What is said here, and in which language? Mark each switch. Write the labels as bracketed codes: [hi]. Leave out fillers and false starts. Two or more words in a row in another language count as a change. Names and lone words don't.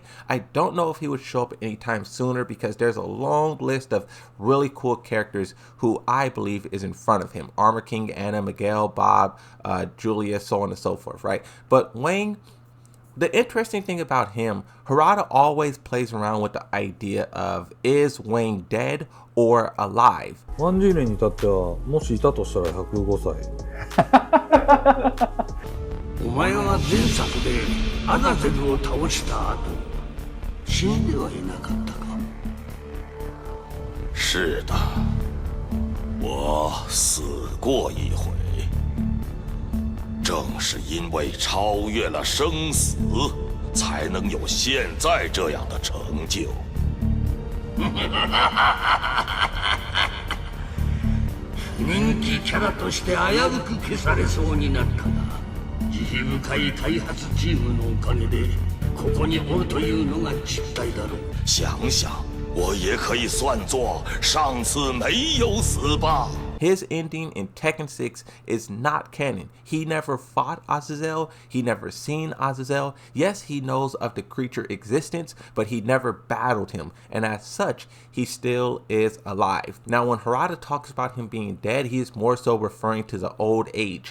[en] I don't know if he would show up anytime sooner because there's a long list of really cool characters who I believe is in front of him. Armor King, Anna, Miguel, Bob, Julia, so on and so forth, right? But Wang, the interesting thing about him, Harada always plays around with the idea of, is Wang dead or alive? [ja] 30 年に至ってはもしいたとしたら105歳。お前は前作でアザゼルを倒した後、死んではいなかったか？ [zh] 是的，我死过一回。正是因为超越了生死，才能有现在这样的成就。 [ja] 人気キャラとして危うく消されそうになったが、実意深い開発チームのおかげでここにおるというのが実態だろう。 [zh] 想想，我也可以算作上次没有死吧。 [en] His ending in Tekken 6 is not canon. He never fought Azazel. He never seen Azazel. Yes, he knows of the creature existence, but he never battled him. And as such, he still is alive. Now, when Harada talks about him being dead, he is more so referring to the old age.